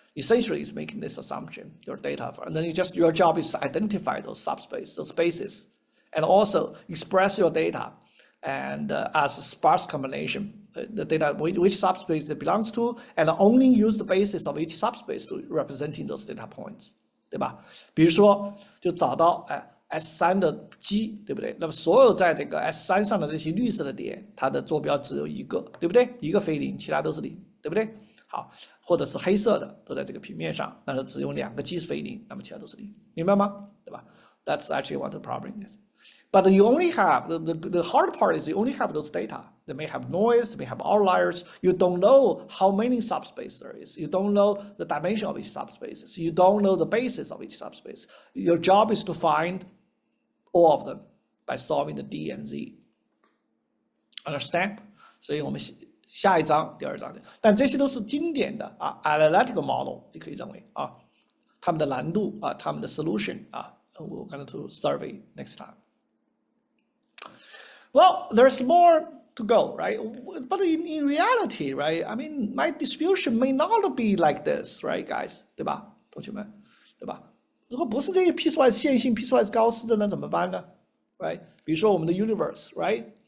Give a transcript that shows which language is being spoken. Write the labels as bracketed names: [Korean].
[English] Essentially, it's making this assumption, your data, and then your job is to identify those subspaces, those spaces, and also express your data and as a sparse combination. The data, which subspace it belongs to, and only use the basis of each subspace to representing those data points, [Chinese] 对吧？比如说，就找到S3的 G， 对不对？那么所有在这个 S3上的这些绿色的点，它的坐标只有一个，对不对？一个非零，其他都是零，对不对？好，或者是黑色的都在这个平面上，那就只有2个 G 是非零，那么其他都是零，明白吗？对吧？ [English] That's actually what the problem is. But you only have, the hard part is you only have those data. They may have noise, they may have outliers. You don't know how many subspaces there is. You don't know the dimension of each subspace. You don't know the basis of each subspace. Your job is to find all of them by solving the D and Z. Understand? [Chinese] 所以我们下一章第2章，但这些都是经典的analytical model， 你可以认为他们的难度他们的 [English] solution we're going to survey next time. Well, there's more to go, right? But in reality, right? I mean, my distribution may not be like this, right, guys? [Chinese] 对吧，同学们，对吧？如果不是这些 piecewise 线性、piecewise 高斯的，那怎么办呢？ [English] Right? [Chinese] 比如说我们的 universe, [English] right?